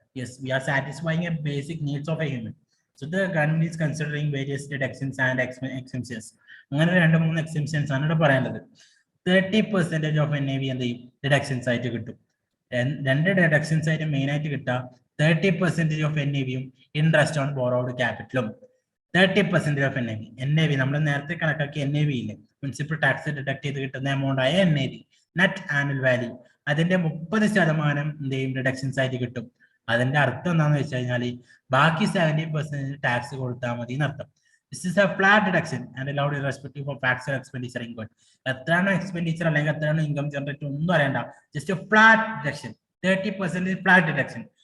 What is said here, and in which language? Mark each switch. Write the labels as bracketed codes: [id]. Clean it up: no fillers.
[en] Yes, we are satisfying a basic needs of a human. So the government is considering various deductions and exemptions. [ml] അങ്ങനെ 2-3 exceptions ആണ് ഇവിടെ പറയാനുള്ളത്. 30% of NAV എന്ത് ചെയ്യും, deductions ആയിട്ട് കിട്ടും. രണ്ട് ഡിഡക്ഷൻസ് ആയിട്ട് മെയിൻ ആയിട്ട് കിട്ടുക 30% of NAV-യും interest on borrowed ക്യാപിറ്റലും. 30% of NAV നമ്മൾ നേരത്തെ കണക്കാക്കി NAV ഇല്ലേ, മുനിസിപ്പൽ ടാക്സ് ഡിഡക്ട് ചെയ്ത് കിട്ടുന്ന എമൗണ്ട് ആയ NAV, നെറ്റ് ആനുവൽ വാല്യൂ, അതിന്റെ 30% എന്ത് ചെയ്യും, ഡിഡക്ഷൻസ് ആയിട്ട് കിട്ടും. അതിന്റെ അർത്ഥം എന്താണെന്ന് വെച്ച് കഴിഞ്ഞാൽ ബാക്കി 70% ടാക്സ് കൊടുത്താൽ മതി എന്നർത്ഥം. [en] This is a flat deduction and allowed irrespective of tax or expenditure income. [ml] എത്രയാണോ എക്സ്പെൻഡിച്ചർ അല്ലെങ്കിൽ എത്രയാണോ ഇൻകം ജനറേറ്റ് ഒന്നും അറിയണ്ട, just flat deduction. 30% flat deduction.